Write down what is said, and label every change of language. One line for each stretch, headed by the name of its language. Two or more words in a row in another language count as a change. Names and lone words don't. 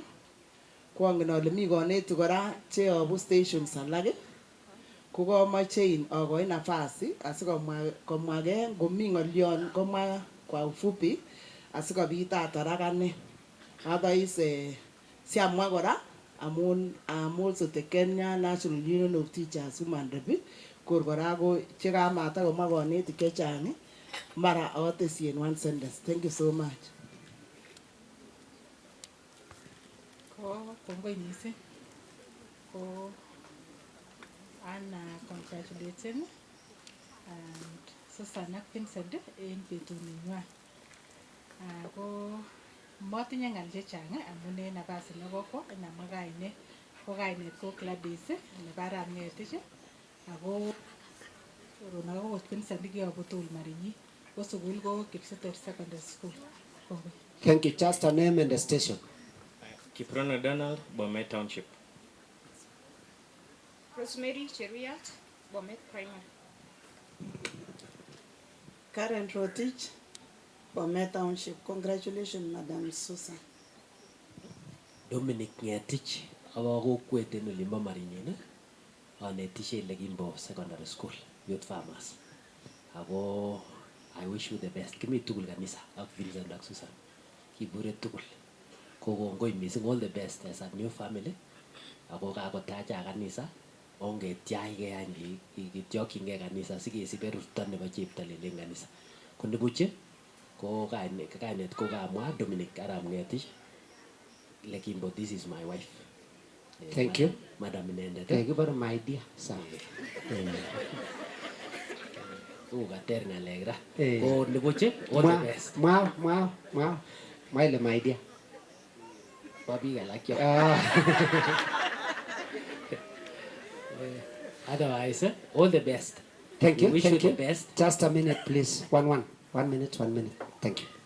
Kalenjin: Ko angen ale mi kanetik kora cheyobu stations alak. Ko kamache akoi nafasi asikomwage ngomi ng'olyon komwa
Swahili: kwa ufupi
Kalenjin: asikobit atar akane.
English: Otherwise
Kalenjin: siamwa kora amun
English: I'm also the Kenya National Union of Teachers Women Rep.
Kalenjin: Kor kora ko chekamata komwa kanetik chechang mara atesyi
English: in one sentence. Thank you so much.
Kalenjin: Ko kongoi mising. Ko Anna
English: congratulating and
Kalenjin: Susan ak Vincent en betunywan. Ko motinye ngal chechang amun en nafasi nekokwo namwa kainet. Ko kainet ko Gladys nebo Arap Ngetich ako choron ako Vincent kiyobu tugul Marinyi. Ko sukul ko Kipsitet Secondary School.
English: Thank you. Just a name and a station. Kiprono Donald, Bomet Township. Rosemary Cheruiyot, Bomet Primary. Karen Rotich, Bomet Township. Congratulations, Madam Susan.
Kalenjin: Dominic Ngetich, ako kokwet en olimbo Marinyin, anetishe ile Kimbo Secondary School, Youth Farmers.
English: Ako I wish you the best.
Kalenjin: Kimi tugul kanisa ak Vincent ak Susan. Kibure tugul. Ko kongoi mising,
English: all the best as a new family.
Kalenjin: Ako kakotacha kanisa. Ongetyachge any kityokyingei kanisa sikesibe ruto nebo cheptalel en kanisa. Ko nibuche ko kainet ko kamwa Dominic Arap Ngetich Lekimbo,
English: this is my wife. Thank you.
Kalenjin: Madam Inendet.
English: Thank you, but my dear son.
Kalenjin: Kater ngalek ra. Eh. Ko nibuche,
English: all the best. Maile my dear.
Kalenjin: Papi alak yo. Ah.
English: Otherwise, all the best. Thank you. We wish Thank you you. the best. Just a minute, please. One minute. Thank you.